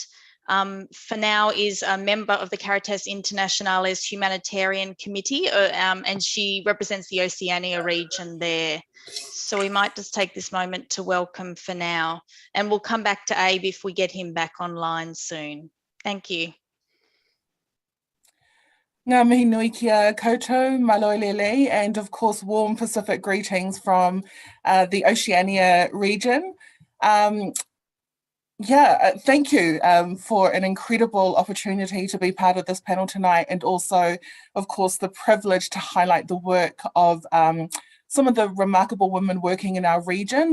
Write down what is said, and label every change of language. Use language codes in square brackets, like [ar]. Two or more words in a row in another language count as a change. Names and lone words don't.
[en] Fanau is a member of the Caritas Internationalist Humanitarian Committee, and she represents the Oceania region there. So we might just take this moment to welcome Fanau, and we'll come back to Abe if we get him back online soon. Thank you. [mi] Ngā mihi nui kia koutou, maloelele, [en] and of course warm Pacific greetings from the Oceania region. Thank you for an incredible opportunity to be part of this panel tonight, and also, of course, the privilege to highlight the work of some of the remarkable women working in our region.